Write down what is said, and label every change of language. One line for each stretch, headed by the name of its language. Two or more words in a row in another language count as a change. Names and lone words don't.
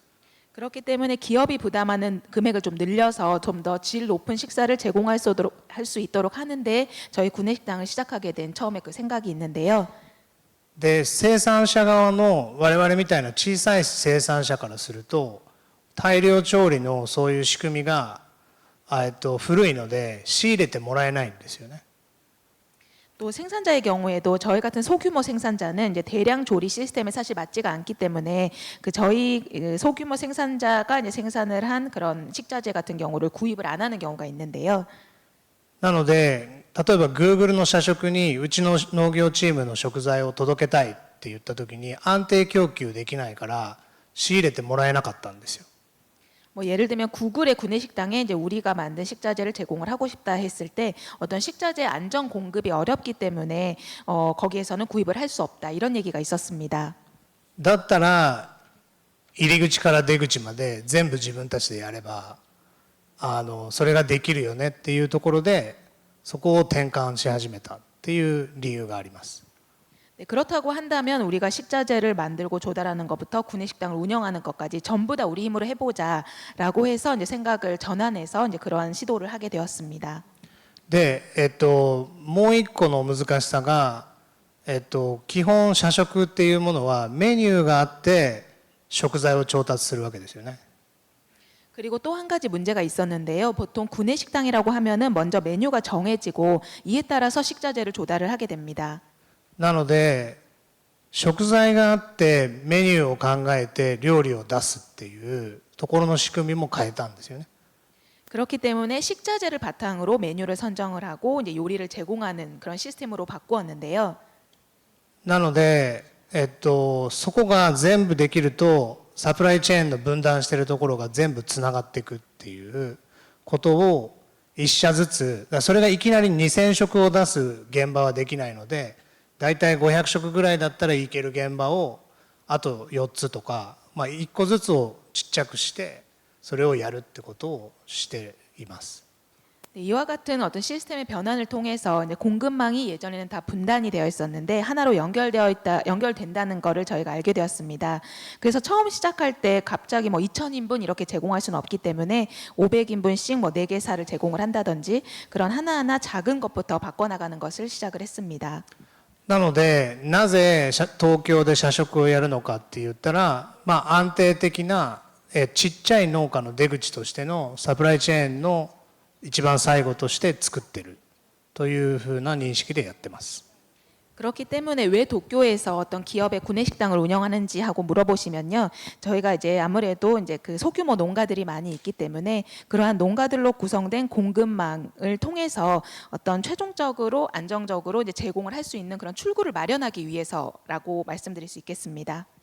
Korean: 그렇기 때문에 기업이 부담하는 금액을 좀 늘려서 좀 더 질 높은 식사를 제공할 수 있도록 하는데 저희 구내식당을 시작하게 된 처음에 그 생각이 있는데요.
Japanese: で生産者側の我々みたいな小さい生産者からすると大量調理のそういう仕組みが古いので仕入れてもらえないんですよね。
Korean: 또 생산자의 경우에도 저희 같은 소규모 생산자는 이제 대량 조리 시스템에 사실 맞지가 않기 때문에 그 저희 소규모 생산자가 이제 생산을 한 그런 식자재 같은 경우를 구입을 안 하는 경우가 있는데요.
Japanese: なので例えば Google の社食にうちの農業チームの食材を届けたいって言った時に安定供給できないから仕入れてもらえなかったんですよ。
Korean: 뭐 예를 들면 구글의 구내식당에 이제 우리가 만든 식자재를 제공을 하고 싶다 했을 때 어떤 식자재 안정 공급이 어렵기 때문에 거기에서는 구입을 할 수 없다 이런 얘기가 있었습니다.
Japanese: だったら入り口から出口まで全部自分たちでやればそれができるよねっていうところでそこを転換し始めたっていう理由があります。
Korean: 네, 그렇다고 한다면 우리가 식자재를 만들고 조달하는 것부터 구내식당을 운영하는 것까지 전부 다 우리 힘으로 해보자라고 해서 이제 생각을 전환해서 이제 그러한 시도를 하게 되었습니다.
Japanese: で、もう一個の難しさが、基本社食っていうものはメニューがあって食材を調達するわけですよね。
Korean: 그리고 또 한 가지 문제가 있었는데요. 보통 구내식당이라고 하면은 먼저 메뉴가 정해지고 이에 따라서 식자재를 조달을 하게 됩니다.
Japanese: なので食材があってメニューを考えて料理を出すっていうところの仕組みも変えたんですよね。
Korean: 그렇기 때문에 식자재를 바탕으로 메뉴를 선정을 하고 이제 요리를 제공하는 그런 시스템으로 바꾸었는데요.
Japanese: なので、そこが全部できるとサプライチェーンの分断しているところが全部つながっていくっていうことを一社ずつ、それがいきなり2000食を出す現場はできないのでだいたい500食ぐらいだったらいける現場をあと4つとか、1個ずつをちっちゃくしてそれをやるってことをしています。
Korean: 네, 이와 같은 어떤 시스템의 변환을 통해서 이제 공급망이 예전에는 다 분단이 되어 있었는데 하나로 연결된다는 거를 저희가 알게 되었습니다. 그래서 처음 시작할 때 갑자기 뭐 2,000인분 이렇게 제공할 수는 없기 때문에 500인분씩 뭐 4개사를 제공을 한다든지 그런 하나하나 작은 것부터 바꿔나가는 것을 시작을 했습니다.
Japanese: なのでなぜ東京で社食をやるのかって言ったら、安定的なちっちゃい農家の出口としてのサプライチェーンの一番最後として作ってるというふうな認識でやってます。
Korean: 그렇기 때문에 왜 도쿄에서 어떤 기업의 구내식당을 운영하는지 하고 물어보시면요, 저희가 이제 아무래도 이제 그 소규모 농가들이 많이 있기 때문에 그러한 농가들로 구성된 공급망을 통해서 어떤 최종적으로 안정적으로 이제 제공을 할 수 있는 그런 출구를 마련하기 위해서라고 말씀드릴 수 있겠습니다.